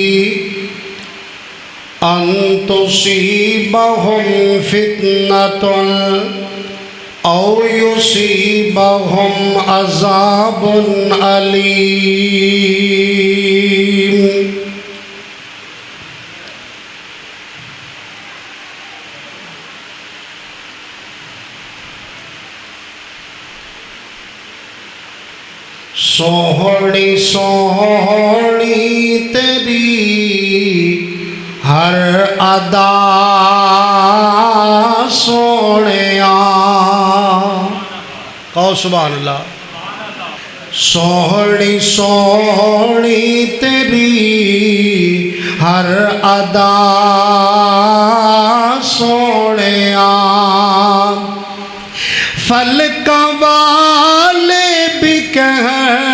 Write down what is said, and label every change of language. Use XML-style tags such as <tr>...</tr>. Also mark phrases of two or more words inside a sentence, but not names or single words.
<ar>أَن تُصِيبَهُمْ فِتْنَةٌ أَوْ يُصِيبَهُمْ عَذَابٌ أَلِيمٌ۔</ar> <pa>سوہنی سوہنی تیری ہر ادا سونیا، کہو</pa> <ar>سبحان اللہ۔</ar> <pa>سوہنی سوہنی تیری ہر ادا سونیا، فلکاں والے بھی کہیں</pa>